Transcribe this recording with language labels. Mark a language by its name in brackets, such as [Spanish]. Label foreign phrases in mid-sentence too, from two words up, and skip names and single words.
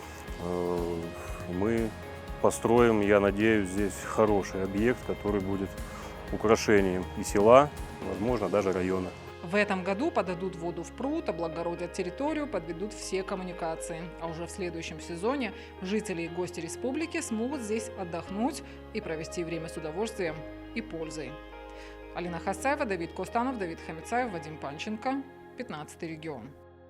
[Russian] Мы построим, я надеюсь, здесь хороший объект, который будет украшением и села, возможно, даже района. В этом году подадут воду в пруд, облагородят территорию, подведут все коммуникации. А уже в следующем сезоне жители и гости республики смогут здесь отдохнуть и провести время с удовольствием и пользой. Алина Хасаева, Давид Костанов, Давид Хамицаев, Вадим Панченко, 15 регион.